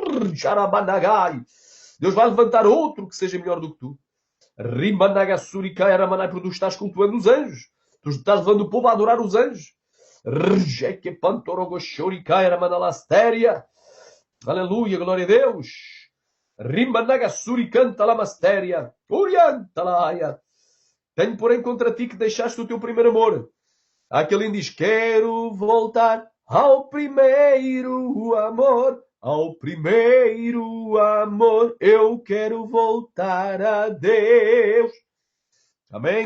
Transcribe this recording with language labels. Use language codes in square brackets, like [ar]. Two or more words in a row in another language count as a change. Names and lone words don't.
[pt] Deus vai levantar outro que seja melhor do que tu. Porque tu estás cultuando os anjos. Tu estás levando o povo a adorar os anjos. Aleluia, glória a Deus. Rimanagasuri canta la mastéria. Uriantalaia. Tenho, porém, contra ti que deixaste o teu primeiro amor. Há aquele que diz, quero voltar ao primeiro amor. Ao primeiro amor. Eu quero voltar a Deus. Amém?